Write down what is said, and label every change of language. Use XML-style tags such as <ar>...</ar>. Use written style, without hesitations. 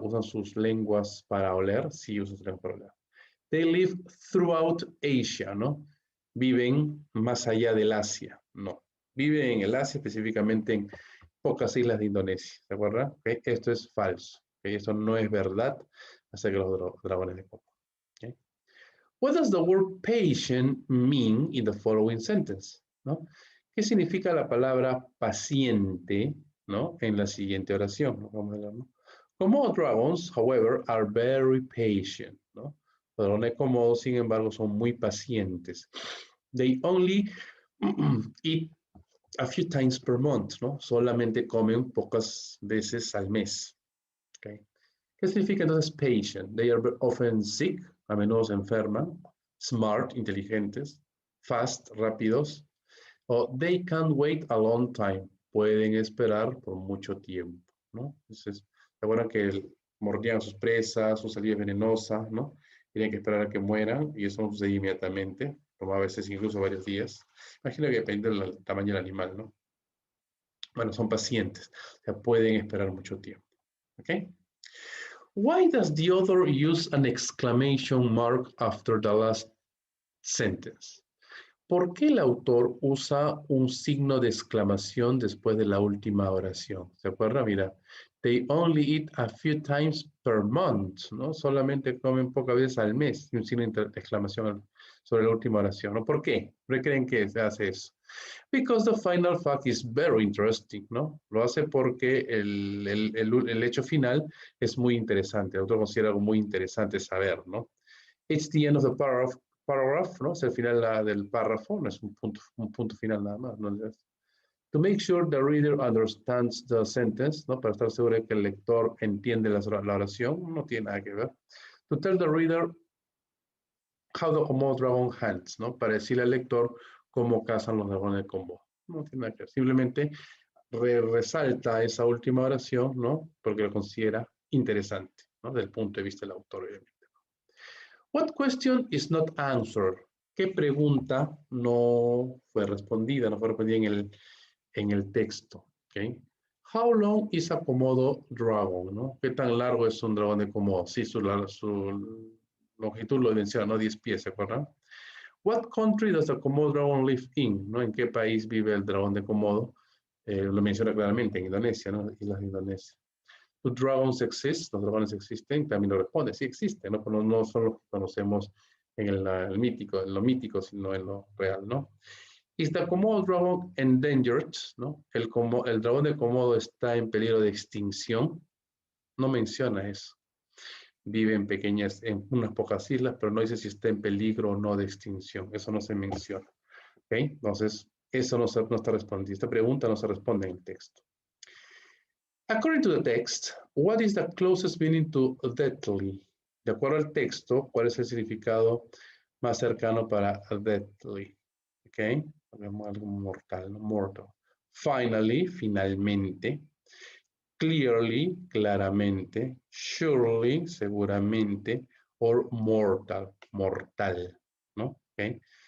<es>Usan sus lenguas para oler. Sí, usan sus lenguas para oler.</es> <en>They live throughout Asia,</en> <es>¿no? Viven más allá del Asia. No. Viven en el Asia, específicamente en pocas islas de Indonesia. ¿Se acuerdan? Okay. Esto es falso. Okay. Esto no es verdad acerca de los dragones de Komodo. Okay.</es> <en>What does the word patient mean in the following sentence?</en> <es>¿No? ¿Qué significa la palabra paciente, ¿no? En la siguiente oración? ¿No? Vamos a ver, ¿no?</es> <en>Komodo dragons, however, are very patient, ¿no?</en> <es>Los dragones Komodo, sin embargo, son muy pacientes.</es> <en>They only eat a few times per month, ¿no?</en> <es>Solamente comen pocas veces al mes. Okay. ¿Qué significa entonces patient?</es> <en>They are often sick,</en> <es>a menudo se enferman, smart, inteligentes, fast, rápidos, o</es> <en>they can wait a long time,</en> <es>pueden esperar por mucho tiempo, ¿no? Entonces, recuerdan que mordían a sus presas, su saliva es venenosa, ¿no? Tenían que esperar a que mueran y eso no sucede inmediatamente, tomaba a veces incluso varios días. Imagino que depende del tamaño del animal, ¿no? Bueno, son pacientes, o sea, pueden esperar mucho tiempo, ¿ok?</es> <en>Why does the author use an exclamation mark after the last sentence?</en> <es>¿Por qué el autor usa un signo de exclamación después de la última oración? ¿Se acuerda? Mira,</es> <en>they only eat a few times per month, ¿no?</en> <es>Solamente comen pocas veces al mes. Y un signo de exclamación sobre la última oración, ¿no? ¿Por qué? ¿Por qué creen que se hace eso?</es> <en>Because the final fact is very interesting,</en> <es>¿no? Lo hace porque el hecho final es muy interesante. El autor considera algo muy interesante saber, ¿no?</es> <en>It's the end of the paragraph,</en> <es>¿no? Es el final del párrafo, no es un punto final nada más, ¿no?</es> <en>To make sure the reader understands the sentence,</en> <es>¿no? Para estar seguro de que el lector entiende la oración, no tiene nada que ver.</es> <en>To tell the reader how the Komodo dragon hunts, ¿no?</en> <es>Para decirle al lector cómo cazan los dragones de Komodo. No tiene nada que ver, simplemente resalta esa última oración, ¿no? Porque lo considera interesante, ¿no? Desde el punto de vista del autor, obviamente.</es> <en>What question is not answered?</en> <es>¿Qué pregunta no fue respondida, no fue respondida en el texto? Okay.</es> <en>How long is a Komodo dragon?</en> <es>¿No? ¿Qué tan largo es un dragón de Komodo? Sí, su longitud lo menciona, ¿no? 10 pies, ¿se acuerdan?</es> <en>What country does the Komodo dragon live in?</en> <es>¿No? ¿En qué país vive el dragón de Komodo? Lo menciona claramente, en Indonesia, ¿no? Islas de Indonesia.</es> <en>¿Do dragons exist?</en> <es>¿Los dragones existen? También lo responde, sí existen, ¿no? Pero no son los que conocemos en el mítico, en lo mítico, sino en lo real, ¿no?</es> <en>Is the Komodo dragon endangered?</en> <es>¿No? El dragón de Komodo está en peligro de extinción. No menciona eso. Vive en unas pocas islas, pero no dice si está en peligro o no de extinción. Eso no se menciona. ¿Okay? Entonces, eso no está respondido. Esta pregunta no se responde en el texto.</es> <en>According to the text, what is the closest meaning to deadly?</en> <es>De acuerdo al texto, ¿cuál es el significado más cercano para deadly? ¿Ok? Algo mortal, no mortal.</es> <en>Finally,</en> <es>finalmente. clearly, claramente, surely, seguramente, or mortal, mortal, ¿no? ¿Okay?</es>